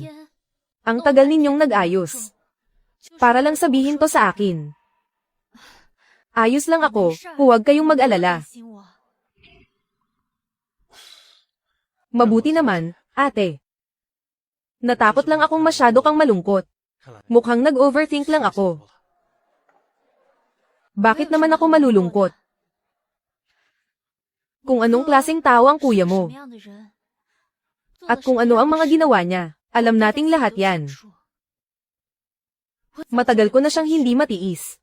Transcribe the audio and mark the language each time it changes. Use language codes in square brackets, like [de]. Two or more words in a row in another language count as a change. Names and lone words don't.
[tl] Ang tagal ninyong nag-ayos. Para lang sabihin to sa akin. Ayos lang ako, huwag kayong mag-alala. Mabuti naman, ate. Natakot lang akong masyado kang malungkot. [zh] 看来 [tl] Mukhang nag-overthink lang [zh] 太 [tl] ako. [zh] 辛苦了。 [tl] Bakit naman ako malulungkot? Kung anong klaseng tao ang kuya mo, at kung ano ang mga ginawa niya, alam nating lahat yan. Matagal ko na siyang hindi matiis.